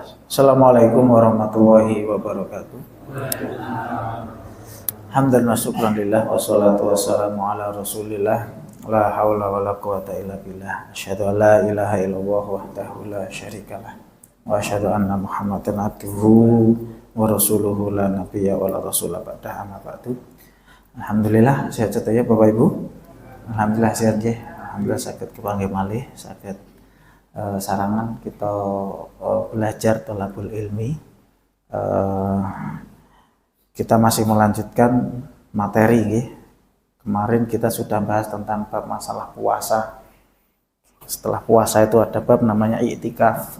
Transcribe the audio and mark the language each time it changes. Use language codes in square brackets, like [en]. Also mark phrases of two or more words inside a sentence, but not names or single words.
[ar] السلام عليكم ورحمة الله وبركاته. حمدا وشكرا لله والصلاة والسلام على رسول الله لا حول ولا قوة إلا بالله. أشهد أن لا إله إلا الله وحده لا شريك له وأشهد أن محمدا عبده ورسوله لا نبي ولا رسول بعده أما بعد. [id] Alhamdulillah sehat ya Bapak Ibu. Alhamdulillah sehat nggih. [jv] Alhamdulillah saged kepanggih malih saged sarangan kita belajar [ar] طلب العلم. [id] Kita masih melanjutkan materi nggih. Kemarin kita sudah bahas tentang bab masalah puasa. Setelah puasa itu ada bab namanya i'tikaf.